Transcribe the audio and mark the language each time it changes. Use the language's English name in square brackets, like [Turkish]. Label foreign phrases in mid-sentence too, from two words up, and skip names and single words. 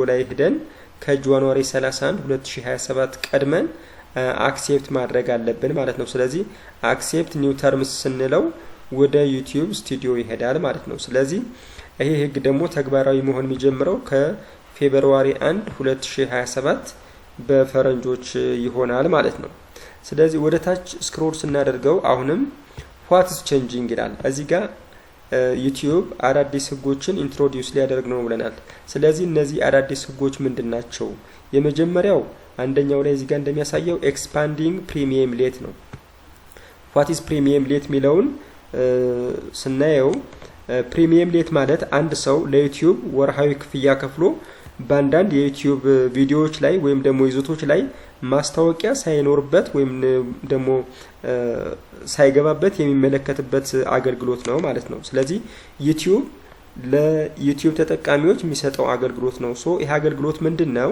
[Amharic] ላይ ሄደን ከጃንዋሪ 31 2027 ቀድመን አክሴፕት ማድረግ አለብን ማለት ነው። ስለዚህ [English] accept new terms [Amharic] ስንለው ወደ ዩቲዩብ ስቱዲዮ ይሄዳል ማለት ነው። ስለዚህ ይሄ ህግ ደግሞ ተግባራዊ መሆን የሚጀምረው ከፌብሩዋሪ 1 2027 በፈረንጆች ይሆናል ማለት ነው። ስለዚህ ወደ ታች ስክሮል ስናደርገው አሁንም [English] what is changing [Amharic] ይላል። እዚህ ጋር ዩቲዩብ አዳዲስ ህጎችን ኢንትሮዲዩስ ሊያደርግ ነው ብለናል። ስለዚህ እነዚህ አዳዲስ ህጎች ምንድናቸው? የመጀመሪያው አንደኛው ላይ እዚህ ጋር እንደሚያሳየው ኤክስፓንዲንግ ፕሪሚየም ሌት ነው። [English] what is [Amharic] ፕሪሚየም ሌት የሚለውን ስናየው ፕሪሚየም ሌት ማለት አንድ ሰው ለዩቲዩብ ወርሃዊ ክፍያ ከፍሎ በአንዳንድ የዩቲዩብ ቪዲዮዎች ላይ ወይም ደግሞ ይዘቶች ላይ ማስታወቂያ ሳይኖርበት ወይም ደግሞ ሳይገባበት የሚመለከትበት አገልግሎት ነው ማለት ነው። ስለዚህ ዩቲዩብ ለዩቲዩብ ተጠቃሚዎች የሚሰጠው አገልግሎት ነው። ይሄ አገልግሎት ምንድነው?